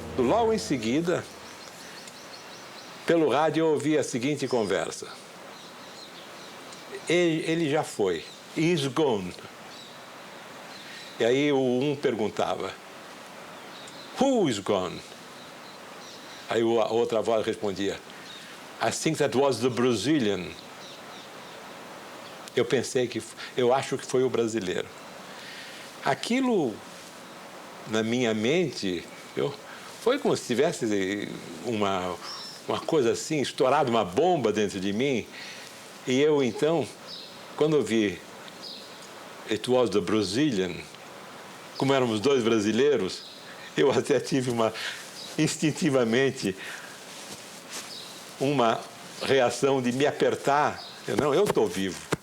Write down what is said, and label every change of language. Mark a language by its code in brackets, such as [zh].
[pt] Logo em seguida, pelo rádio, eu ouvi a seguinte conversa. Ele já foi. [en] He's gone. [pt] E aí um perguntava, [en] who is gone? [pt] Aí a outra voz respondia, [en] I think that was the Brazilian. [pt] Eu acho que foi o brasileiro. Aquilo, na minha mente, foi como se tivesse uma coisa assim, estourado uma bomba dentro de mim. E eu, então, quando eu vi [en] it was the Brazilian, [pt] como éramos dois brasileiros, eu até tive instintivamente, uma reação de me apertar. Eu estou vivo.